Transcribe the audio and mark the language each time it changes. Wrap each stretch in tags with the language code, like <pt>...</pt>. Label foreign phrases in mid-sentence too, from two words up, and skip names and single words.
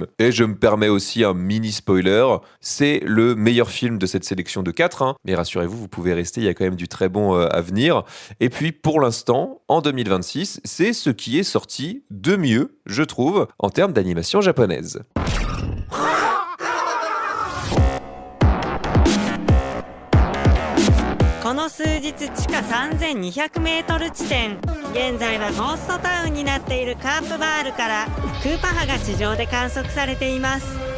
<fr>Et je me permets aussi un mini spoiler. C'est le meilleur film de cette sélection de 4. Mais rassurez-vous, vous pouvez rester. Il y a quand même du très bon à venir. Et puis pour l'instant, en 2026, c'est ce qui est sorti de mieux, je trouve, en termes d'animation japonaise.</fr> <ja>この数日地下3200メートル地点、現在はゴーストタウンになっているカープバールからクーパ波が地上で観測されています。</ja>